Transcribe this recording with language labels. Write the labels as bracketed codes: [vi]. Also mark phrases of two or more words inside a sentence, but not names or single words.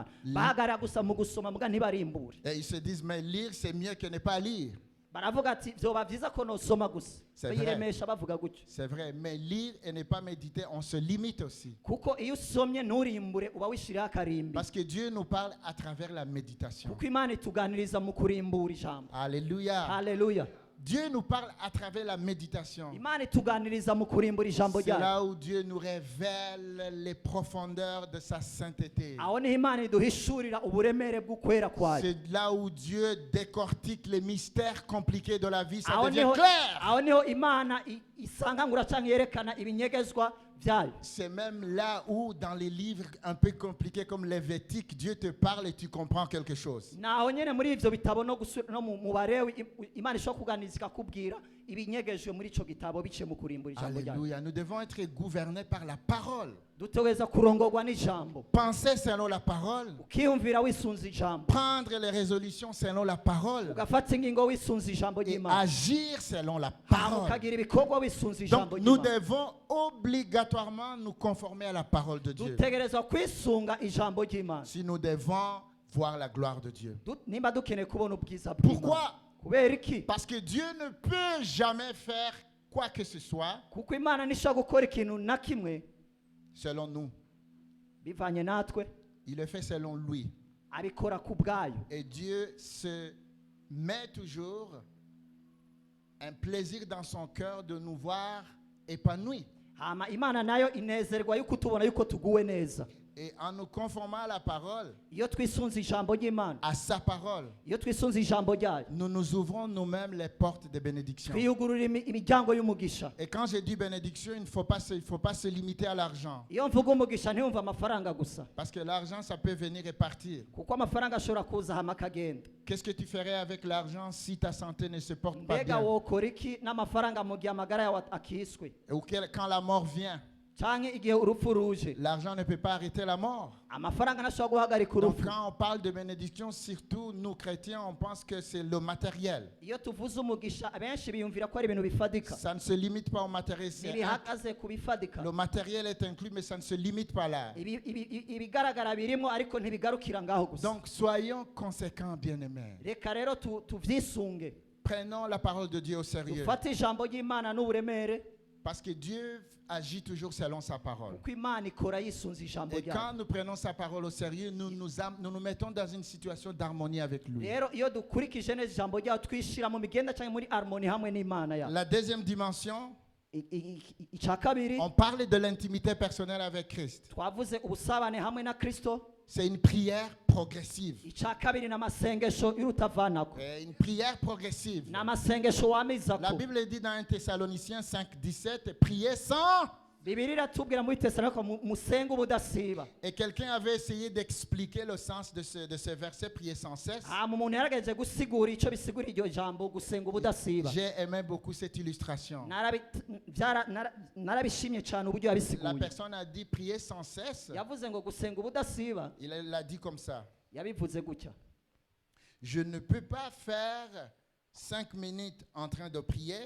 [rn] Bahagarara gusa mu gusoma mugabo ntibarimbure. [fr] Et ils se disent, mais lire, c'est mieux que ne pas lire. [rn] Baravuga ati vyoba vyiza ko nosoma gusa. [fr] C'est vrai. [rn] Bayiremesha bavuga gutyo. [fr] C'est vrai, mais lire et ne pas méditer, on se limite aussi. [rn] Kuko iyo usomye nturimbure uba wishiriye akarimbi. [fr] Parce que Dieu nous parle à travers la méditation. [rn] Kuko Imana ituganiriza mu kurimbura ijambo. [fr] Alléluia. [rn] Haleluya. [fr] Dieu nous parle à travers la méditation. [rn] imana ituganiriza mu kurimbura ijambo [fr] C'est [rn] ryayo. [fr] là où Dieu nous révèle les profondeurs de sa sainteté. [rn] Aho niho imana iduhishurira uburemere bw'ukwera kwayo. [fr] C'est là où Dieu décortique les mystères compliqués de la vie. Ça [rn] Aho [fr] devient [rn] niho- [fr] clair. [rn] aho niho imana isangangura cyangwa yerekana ibinyegezwa byayo. [fr] C'est même là où, dans les livres un peu compliqués comme Lévitique, Dieu te parle et tu comprends quelque chose. [rn] naho nyene muri ivyo bitabo no mu barewi imana ishobora kuganiriza ikakubwira ibinyegejwe muri ico gitabo biciye mu kurimbura ijambo ryayo. [fr] Alléluia. Nous devons être gouvernés par la parole. [rn] dutegereza kurongorwa n'ijambo, [fr] Penser selon la parole. [rn] ukiyumvira wisunze ijambo, [fr] Prendre les résolutions selon la parole. [rn] ugafata ingingo wisunze ijambo [fr] Et [rn] ry'imana, [fr] agir selon la [rn] hama [fr] parole. [rn] ukagira ibikorwa wisunze ijambo [fr] Donc nous [rn] ry'imana. [fr] devons obligatoirement nous conformer à la parole de Dieu. [rn] dutegereza kwisunga ijambo ry'imana [fr] Si nous devons voir la gloire de Dieu. [rn] nimba dukeneye kubona ubwiza bw'imana. [fr] Pourquoi? [rn] kubera iki? [fr] Parce que Dieu ne peut jamais faire quoi que ce soit [rn] kuko imana ntishobora gukora ikintu na kimwe [fr] selon nous. [rn] bivanye natwe, [fr] Il le fait selon lui. [rn] abikora ku bwayo. [fr] Et Dieu se met toujours un plaisir dans son cœur de nous voir épanouis. [rn] hama imana nayo inezerwa yuko tubona yuko tuguwe neza. [fr] Et en nous conformant à la parole, [rn] iyo twisunze ijambo ry'imana, [fr] à sa parole, [rn] iyo twisunze ijambo ryayo, [fr] nous nous ouvrons nous-mêmes les portes de bénédiction. [rn] twiyugurura imiryango y'umugisha. [fr] Et quand je dis bénédiction, il ne faut pas se limiter à l'argent. [rn] iyo mvuga umugisha ntiyumva amafaranga gusa, [fr] Parce que l'argent, ça peut venir et partir. [rn] kuko amafaranga ashobora kuza hama akagenda. [fr] Qu'est-ce que tu ferais avec l'argent si ta santé ne se porte pas [rn] mbega [fr] bien? [rn] wokora iki n'amafaranga mu gihe amagara yawe akiswe, [fr] Ou quand la mort vient, [rn] canke igihe urupfu ruje? [fr] l'argent ne peut pas arrêter la mort. [rn] amafaranga ntashobora guhagarika [fr] Donc [rn] urupfu. [fr] quand on parle de bénédiction, surtout nous chrétiens, on pense que c'est le matériel. [rn] iyo tuvuze umugisha abenshi biyumvira ko ari ibintu bifadika, [fr] Ça ne se limite pas au matériel. [rn] ntibihagaze ku bifadika. [fr] Le matériel est inclus, mais ça ne se limite pas là. [rn] ibigaragara birimo ariko ntibigarukira ngaho gusa. [fr] Donc soyons conséquents, bien-aimés. [rn] reka rero tuvyisunge, [fr] Prenons la parole de Dieu au sérieux. [rn] dufate ijambo ry'imana n'uburemere, [fr] Parce que Dieu agit toujours selon sa parole. [rn] kuko imana ikora yisunze ijambo [fr] Et quand [rn] ryayo. [fr] nous prenons sa parole au sérieux, nous nous mettons dans une situation d'harmonie avec lui. [rn] rero iyo dukurikije neza ijambo ryayo, twishira mu migenda cyangwa muri harmoni hamwe n'imana yayo. [fr] La deuxième dimension, [rn] icya kabiri, [fr] on parle de l'intimité personnelle avec Christ. [rn] twavuze ubusabane hamwe na kristo. [fr] C'est une prière progressive. [rn] icya kabiri n'amasengesho y'urutavanako, [fr] Une prière progressive. [rn] n'amasengesho [fr] La [rn] wamizako. [fr] Bible dit dans 1 Thessaloniciens 5, 17, priez sans. [rn] bibiri iratubwira muri tesalonike musenga ubudasiba. [fr] Et quelqu'un avait essayé d'expliquer le sens de ce verset, prier sans cesse. [rn] hama umuntu yaragerageje gusigura icyo bisigura iryo jambo gusenga ubudasiba. [fr] J'ai aimé beaucoup cette illustration. [rn] narabishimye cyane uburyo [fr] La [rn] yabisiguye. [fr] personne a dit prier sans cesse. [rn] yavuze ngo gusenga ubudasiba, [fr] Il l'a dit comme ça. [rn] yabivuze gutya: [fr] Je ne peux pas faire 5 minutes en train de prier,